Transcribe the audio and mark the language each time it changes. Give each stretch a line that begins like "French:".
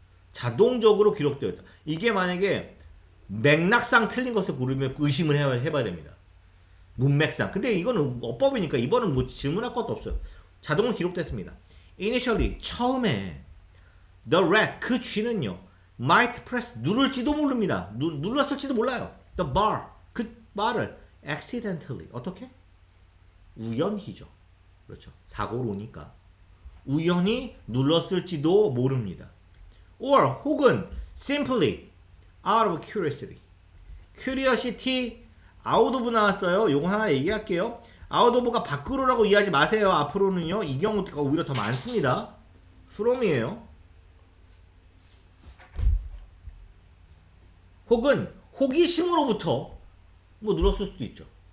Korean: 자동적으로 기록되었다. 이게 만약에 맥락상 틀린 것을 고르면 의심을 해봐야 됩니다. 문맥상. 근데 이거는 어법이니까 이번은 뭐 질문할 것도 없어요. 자동으로 기록됐습니다.
English: Initially
Korean: 처음에
English: the rat
Korean: 그 쥐는요
English: might press
Korean: 누를지도 모릅니다. 눌렀을지도 몰라요.
English: The bar 그 bar을 accidentally
Korean: 어떻게? 우연히죠. 그렇죠. 사고로니까 우연히 눌렀을지도 모릅니다.
English: or
Korean: 혹은
English: simply out of curiosity. curiosity out of
Korean: 나왔어요. 요거 하나 얘기할게요. out of가 밖으로라고 이해하지 마세요. 앞으로는요. 이 경우가 오히려 더 많습니다. from이에요. 혹은 호기심으로부터 뭐 늘었을 수도 있죠.